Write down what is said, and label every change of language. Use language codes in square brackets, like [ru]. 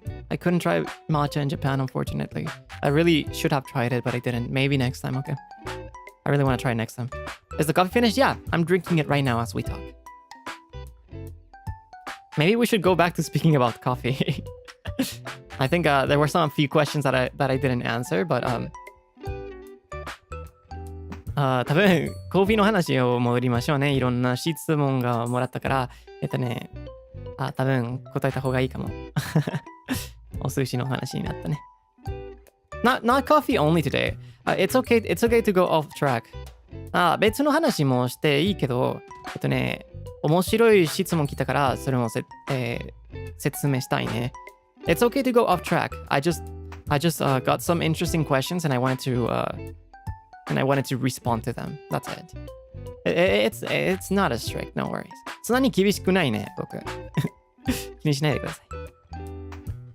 [en] I couldn't try matcha in Japan, unfortunately. I really should have tried it, but I didn't. Maybe next time, okay? I really want to try it next time. Is the coffee finished? Yeah, I'm drinking it right now as we talk. Maybe we should go back to speaking about coffee. I think there were a few questions that I didn't answer, but [ja] 多分コーヒーの話を戻りましょうね。いろんな質問がもらったから多分答えた方がいいかも。お寿司の話になったね。 [en] Not coffee only today. It's okay to go off track. [ja] 別の話もしていいけど、面白い質問来たから、それも説明したいね。 [en] It's okay to go off track. I just got some interesting questions and I wanted to respond to them. That's it. It's not as strict, no worries. [ja] そんなに厳しくないね、僕。気にしないでください。